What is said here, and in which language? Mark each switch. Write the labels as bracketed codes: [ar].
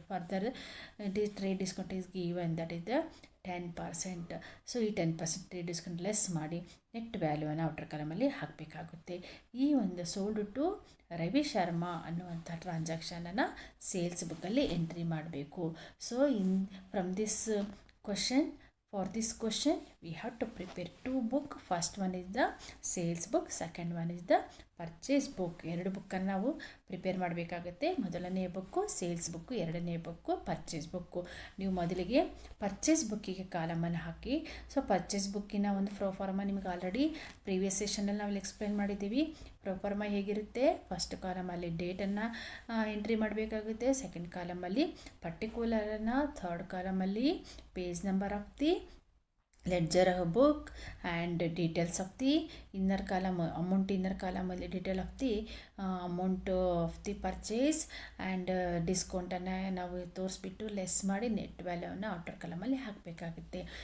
[en] Further trade discount is given, that is the 10%. [kn] So ಈ 10% trade discount less ಮಾಡಿ net ವ್ಯಾಲ್ಯೂವನ್ನು outer ಕಾಲಮಲ್ಲಿ ಹಾಕಬೇಕಾಗುತ್ತೆ. ಈ ಒಂದು [en] sold to Ravi Sharma [kn] ಅನ್ನುವಂಥ ಟ್ರಾನ್ಸಾಕ್ಷನನ್ನು ಸೇಲ್ಸ್ ಬುಕ್ಕಲ್ಲಿ ಎಂಟ್ರಿ ಮಾಡಬೇಕು. [en] So from this question, for this question we have to prepare 2 books. First one is the sales book, second one is the purchase book. [kn] 2 ಬುಕ್ಕನ್ನು ನಾವು ಪ್ರಿಪೇರ್ ಮಾಡಬೇಕಾಗುತ್ತೆ. ಮೊದಲನೇ ಬುಕ್ಕು ಸೇಲ್ಸ್ ಬುಕ್ಕು, ಎರಡನೇ book purchase book. ನೀವು ಮೊದಲಿಗೆ purchase ಬುಕ್ಕಿಗೆ ಕಾಲಮನ್ನು ಹಾಕಿ. So purchase ಬುಕ್ಕಿನ ಒಂದು ಪ್ರೋಫಾರ್ಮ ನಿಮಗೆ ಆಲ್ರೆಡಿ ಪ್ರೀವಿಯಸ್ ಸೆಷನಲ್ಲಿ ನಾವು ಎಕ್ಸ್ಪ್ಲೇನ್ ಮಾಡಿದ್ದೀವಿ. ಪ್ರೋಫಾರ್ಮ ಹೇಗಿರುತ್ತೆ? ಫಸ್ಟ್ ಕಾಲಮಲ್ಲಿ ಡೇಟನ್ನು ಎಂಟ್ರಿ ಮಾಡಬೇಕಾಗುತ್ತೆ, second ಕಾಲಮಲ್ಲಿ ಪರ್ಟಿಕ್ಯುಲರನ್ನು, third ಕಾಲಮಲ್ಲಿ [en] page number of the ledger book and details of the inner column, [kn] amount inner ಕಾಲಮಲ್ಲಿ [en] detail of the amount of the purchase and [kn] ಡಿಸ್ಕೌಂಟನ್ನು ನಾವು ತೋರಿಸ್ಬಿಟ್ಟು less ಮಾಡಿ net ವ್ಯಾಲ್ಯೂವನ್ನು outer ಕಾಲಮಲ್ಲಿ ಹಾಕಬೇಕಾಗುತ್ತೆ.